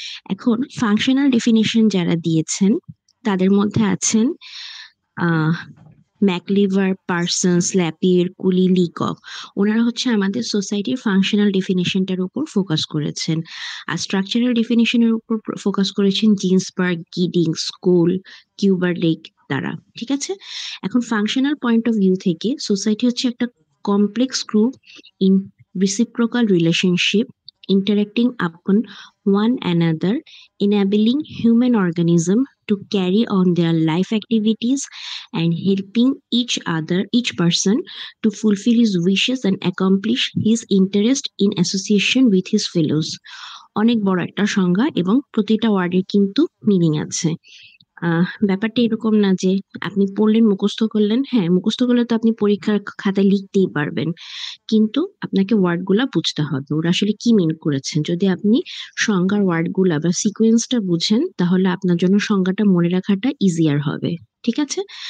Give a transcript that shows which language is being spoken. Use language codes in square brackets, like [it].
[bn] এখন functional definition যারা দিয়েছেন তাদের মধ্যে আছেন আহ ম্যাকলিভার, পার্সন্স, ল্যাপির, কুলি, লিকক। ওনারা হচ্ছে আমাদের সোসাইটির ফাংশনাল ডেফিনিশনটার উপর ফোকাস করেছেন। আর স্ট্রাকচারাল ডেফিনিশনের উপর ফোকাস করেছেন জিন্সবার্গ, গিডিং, স্কুল, কিউবারলেক দ্বারা। ঠিক আছে? এখন ফাংশনাল পয়েন্ট অফ ভিউ থেকে সোসাইটি হচ্ছে একটা [en] Complex group in reciprocal relationship interacting upon one another, enabling human organism to carry on their life activities and helping each person to fulfill his wishes and accomplish his interest in association with his fellows. [bn] অনেক বড় একটা সংজ্ঞা এবং প্রতিটা ওয়ার্ডের কিন্তু meaning আছে। ব্যাপারটা এরকম না যে আপনি পড়লেন, মুখস্থ করলেন। হ্যাঁ, মুখস্থ করলে তো আপনি পরীক্ষার খাতায় লিখতেই পারবেন, কিন্তু আপনাকে ওয়ার্ড গুলা বুঝতে হবে, ওরা আসলে কি মিন করেছেন। যদি আপনি সংজ্ঞার ওয়ার্ড গুলা বা সিকোয়েন্সটা বুঝেন, তাহলে আপনার জন্য সংজ্ঞাটা মনে রাখাটা ইজিয়ার হবে। ঠিক আছে?